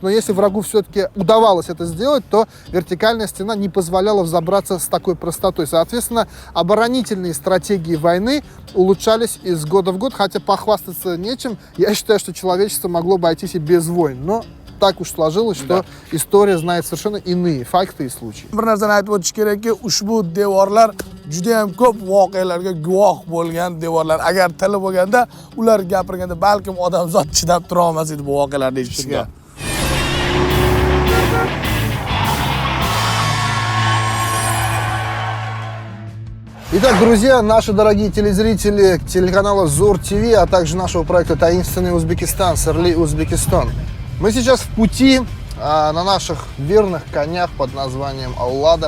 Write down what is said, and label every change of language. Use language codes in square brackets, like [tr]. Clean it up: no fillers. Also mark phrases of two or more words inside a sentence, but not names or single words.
[ru] Но если врагу все-таки удавалось это сделать, то вертикальная стена не позволяла взобраться с такой простотой. Соответственно, оборонительные стратегии войны улучшались из года в год, хотя похвастаться нечем. Я считаю, что человечество могло бы обойтись и без войн. Но так уж сложилось, что история знает совершенно иные факты и случаи. [uz] Bir narsani aytib o'tish kerakki, ushbu devorlar juda ham ko'p voqealarga guvoh bo'lgan devorlar. Agar tili bo'lganda, ular gapirganda balkim odamzod chidab tura olmas edi bu voqealarni eshitishga. [ru] Итак, друзья, наши дорогие телезрители телеканала ZO'R TV, а также нашего проекта «Таинственный Узбекистан», Sirli Узбекистан. Мы сейчас в пути на наших верных конях под названием Аллада.